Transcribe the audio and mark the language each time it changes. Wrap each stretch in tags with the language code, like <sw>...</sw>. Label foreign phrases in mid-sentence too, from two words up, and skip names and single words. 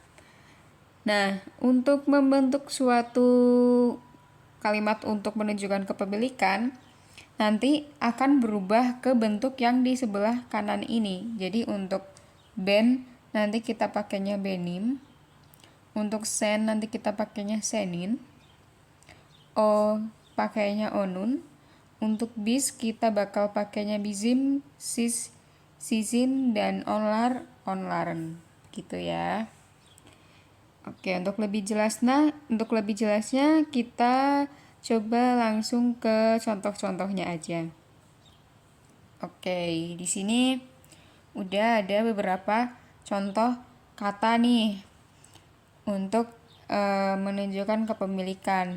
<id>Nah, untuk membentuk suatu kalimat untuk menunjukkan kepemilikan, nanti akan berubah ke bentuk yang di sebelah kanan ini. Jadi untuk ben nanti kita pakainya benim. Untuk sen nanti kita pakainya senin. O pakainya onun. Untuk bis kita bakal pakainya</id> <tr>bizim, sis, sisin,</tr> <id>dan</id> <tr>onlar, onlaren.</tr> <id>Gitu ya. Oke, untuk lebih jelasnya kita coba langsung ke contoh-contohnya aja. Oke, di sini udah ada beberapa contoh kata nih untuk menunjukkan kepemilikan.</id>